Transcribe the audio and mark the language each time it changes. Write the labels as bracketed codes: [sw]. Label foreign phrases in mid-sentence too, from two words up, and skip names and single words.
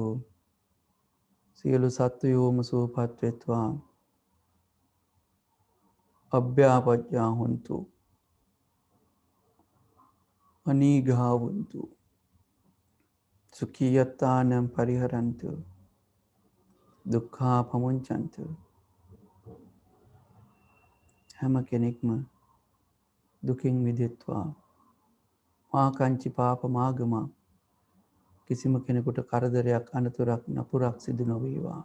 [si] සියලු සත්වයෝම සුවපත් වෙත්වා. [pi] අභ්‍යාපජ්ජා හොන්තු. අනීඝා හොන්තු. සුඛීයත්තානම් පරිහරන්තු. දුක්ඛා පමුංචන්තු. [si] හැම කෙනෙක්ම දුකින් මිදෙත්වා. [pi] මා කංචි පාප මාගමා. [si] කිසිම කෙනෙකුට කරදරයක්, අනතුරක්, නපුරක් සිදු නොවේවා.